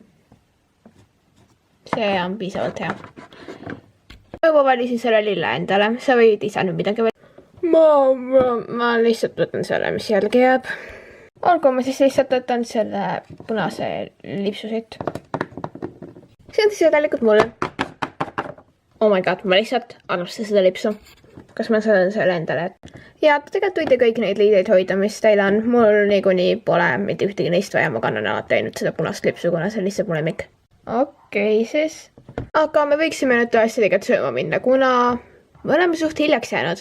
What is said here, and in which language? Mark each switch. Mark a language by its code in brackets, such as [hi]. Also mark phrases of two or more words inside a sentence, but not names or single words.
[et] See on piisavalt hea. Ma valisin selle lille endale. Sa võid ise nüüd midagi veel. Ma lihtsalt võtan selle, mis jälgi jääb. Olgu, ma siis lihtsalt võtan selle punase lipsu siit. See on siis tegelikult mulle. [en] Oh my god, [et] ma lihtsalt armastan seda lipsu. Kas ma saan selle endale? Ja tegelikult võite kõik neid liideid hoida, mis teil on. Mul niikuinii pole mitte ühtegi neist vaja. Ma kannan alati ainult seda punast lipsu, kuna see on lihtsalt mu lemmik. Okei, siis. Aga me võiksime nüüd tõesti tegelikult sööma minna, kuna me oleme suht hiljaks jäänud.